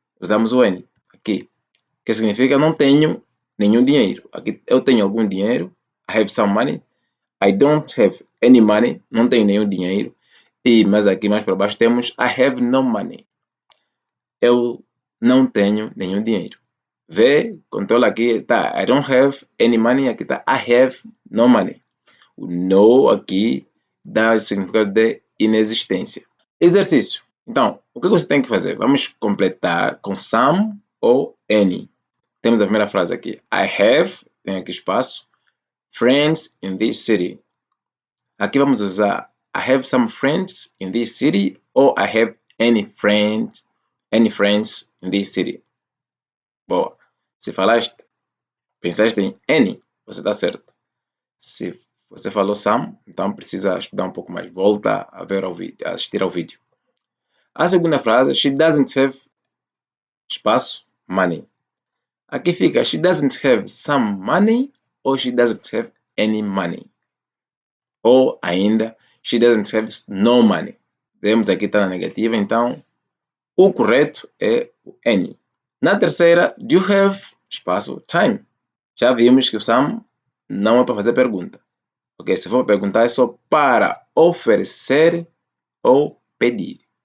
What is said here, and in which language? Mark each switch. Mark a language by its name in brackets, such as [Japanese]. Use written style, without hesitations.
[Portuguese] Usamos o any aqui, que significa não tenho nenhum dinheiro. Aqui eu tenho algum dinheiro. [English] I have some money. I don't have any money. [Portuguese] Não tenho nenhum dinheiro. Mas aqui mais para baixo temos [English] I have no money. [Portuguese] Eu não tenho nenhum dinheiro. Vê, controla aqui, tá, [English] I don't have any money, [Portuguese] aqui tá, [English] I have no money. [Portuguese] O no aqui dá o significado de inexistência. Exercício. Então, o que você tem que fazer? Vamos completar com some ou any. Temos a primeira frase aqui. [English] I have, [Portuguese] tem aqui espaço, [English] friends in this city. [Portuguese] Aqui vamos usar [English] I have some friends in this city ou I have any friends in this city. [Portuguese] Boa. Se pensaste em any, você está certo. Se você falou some, então precisa estudar um pouco mais. Volta a ver a assistir ao vídeo. A segunda frase, [English] she doesn't have espaço, money. [Portuguese] Aqui fica, [English] she doesn't have some money ou she doesn't have any money. [Portuguese] Ou ainda, [English] she doesn't have no money. [Portuguese] Vemos aqui está na negativa, então o correto é o any. Na terceira, [English] do you have [Portuguese] espaço time? Já vimos que o some não é para fazer pergunta. Ok, se for perguntar é só para oferecer ou pedir.